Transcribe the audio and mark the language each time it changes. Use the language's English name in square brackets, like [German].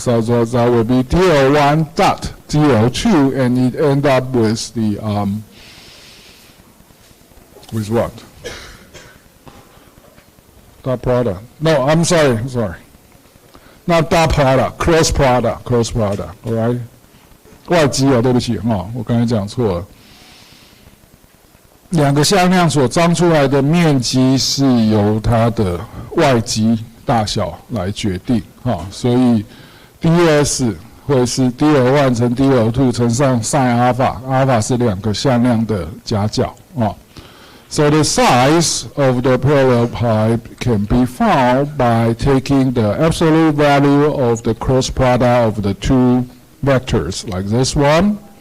[English] So that will be DL1 dot DL2, and it end up with the with what? Dot product. No, I'm sorry. Not dot product, cross product, all right? [Chinese] 外基啊，对不起我刚才讲错了。两个向量所张出来的面积是由它的外基大小来决定所以 ds 会是 dl1 乘 dl2 乘上 sin alpha 是两个向量的夹角 [English] So the size of the parallel pipe can be found by taking the absolute value of the cross product of the two vectors, like this one.